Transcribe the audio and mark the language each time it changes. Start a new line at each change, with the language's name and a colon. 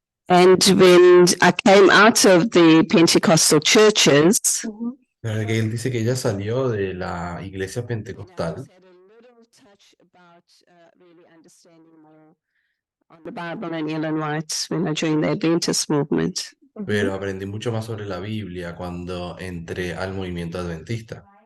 English: And when I came out of the Pentecostal churches,
Spanish: Gail dice que ella salió de la iglesia pentecostal,
English: had a little touch about really understanding more on the Bible and Ellen White when I joined the Adventist movement.
Spanish: pero aprendí mucho más sobre la Biblia cuando entré al movimiento adventista.